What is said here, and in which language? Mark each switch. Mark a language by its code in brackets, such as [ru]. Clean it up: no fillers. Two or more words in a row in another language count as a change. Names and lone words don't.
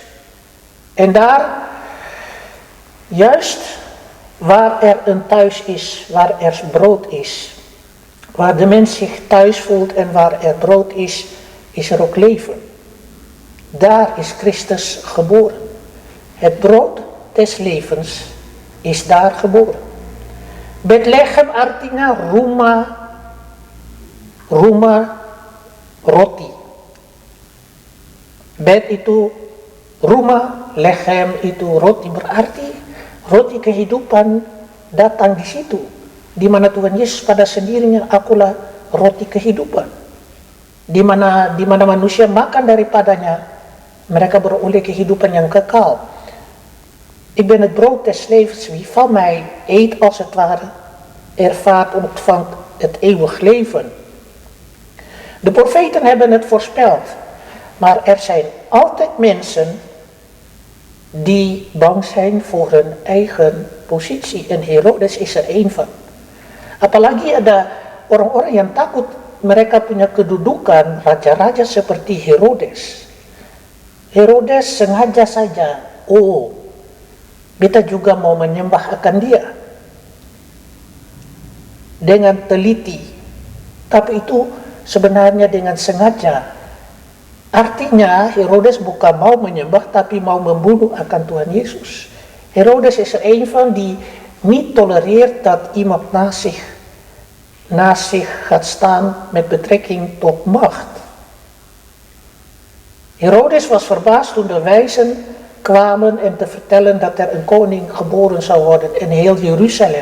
[nl] En daar, juist waar er een thuis is, waar er brood is, waar de mens zich thuis voelt en waar er brood is, is er ook leven. Daar is Christus geboren. Het brood des levens is daar geboren. [id] Bethlehem artinya rumah roti. Bet itu rumah, lechem itu roti, berarti roti kehidupan datang di situ. Di mana Tuhan Yesus pada sendirinya, akulah roti kehidupan. Di mana manusia makan daripadanya, mereka beroleh kehidupan yang kekal. [nl] Ik ben het brood des levens, wie van mij eet als het ware, ervaart en ontvangt het eeuwig leven. De profeten hebben het voorspeld, maar er zijn altijd mensen die bang zijn voor hun eigen positie. En Herodes is er één van. [id] Apalagi ada orang-orang yang takut mereka punya kedudukan raja-raja seperti Herodes. Herodes sengaja saja, kita juga mau menyembah akan dia. Dengan teliti. Tapi itu sebenarnya dengan sengaja. Artinya Herodes bukan mau menyembah tapi mau membunuh akan Tuhan Yesus. [nl] Herodes is er een van die niet tolereert dat iemand naast zich gaat staan met betrekking tot macht. Herodes was verbaasd toen de wijzen kwamen en te vertellen dat er een koning geboren zou worden in heel Jeruzalem.